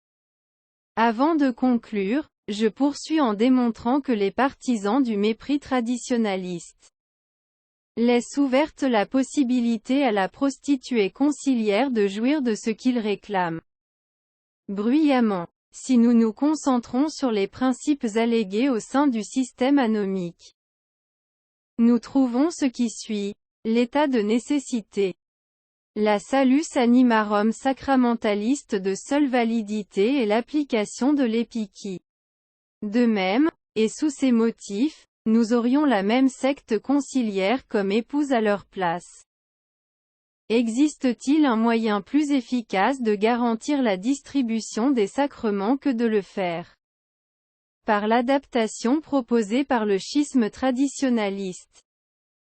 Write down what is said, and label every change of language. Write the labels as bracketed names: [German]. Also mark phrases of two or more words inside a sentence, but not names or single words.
[French] Avant de conclure, je poursuis en démontrant que les partisans du mépris traditionnaliste laissent ouverte la possibilité à la prostituée conciliaire de jouir de ce qu'ils réclament bruyamment. Si nous nous concentrons sur les principes allégués au sein du système anomique, nous trouvons ce qui suit. L'état de nécessité. La [Latin] salus animarum [French] sacramentaliste de seule validité et l'application de l'épiqui. De même, et sous ces motifs, nous aurions la même secte conciliaire comme épouse à leur place. Existe-t-il un moyen plus efficace de garantir la distribution des sacrements que de le faire par l'adaptation proposée par le schisme traditionnaliste?